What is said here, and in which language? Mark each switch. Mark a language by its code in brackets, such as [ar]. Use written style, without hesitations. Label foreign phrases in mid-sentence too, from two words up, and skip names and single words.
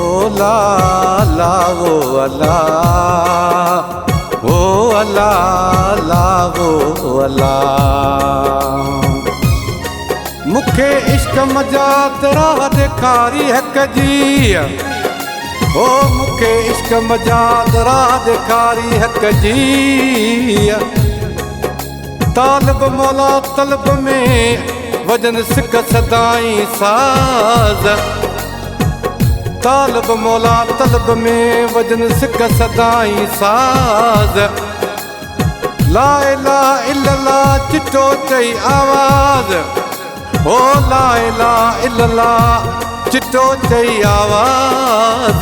[sd] अला अला वो अला, ओ अला अला वो अला। मुखे इश्क मजात राह ॾेखारी हक जी, ओ मुखे इश्क मजात राह ॾेखारी हक जी। तालिब मौला तलब में वजन सिक सदाई साज, तालिब मौला तलब में वजन सिक सदाई साज। [ar] لا إله إلا الله [sd] चिट्टो चई आवाज़, ओ [ar] لا إله إلا الله [sd] चिट्टो चई आवाज़।